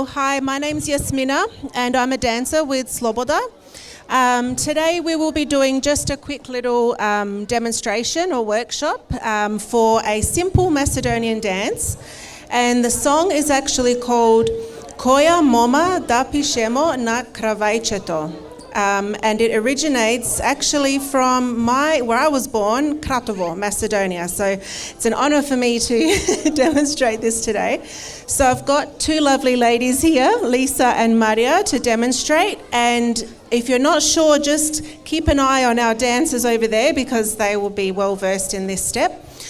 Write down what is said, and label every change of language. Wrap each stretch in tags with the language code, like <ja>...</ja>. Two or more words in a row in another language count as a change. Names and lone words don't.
<en>Hi, my name's Yasmina, and I'm a dancer with Sloboda. Today we will be doing just a quick little demonstration or workshop for a simple Macedonian dance. And the song is actually called Koja Moma da pišemo na kravajčeto. And it originates actually from where I was born, Kratovo, Macedonia. So it's an honor for me to demonstrate this today. So I've got 2 lovely ladies here, Lisa and Maria, to demonstrate. And if you're not sure, just keep an eye on our dancers over there because they will be well versed in this step.</en>